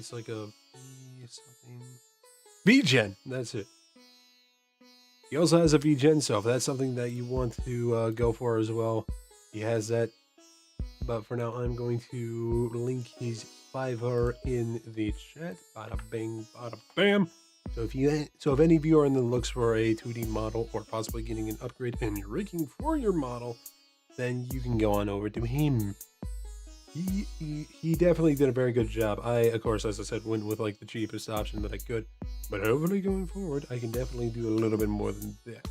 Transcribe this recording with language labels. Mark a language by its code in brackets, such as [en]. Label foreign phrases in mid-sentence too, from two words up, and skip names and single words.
[en] It's like a something. VGen, that's it. He also has a VGen, so if that's something that you want to go for as well, he has that. But for now, I'm going to link his Fiverr in the chat. Bada bing, bada bam. So if any of you are in the looks for a 2D model, or possibly getting an upgrade and you're rigging for your model, then you can go on over to him. He definitely did a very good job. I, of course, as I said, went with like the cheapest option that I could, but hopefully going forward, I can definitely do a little bit more than that.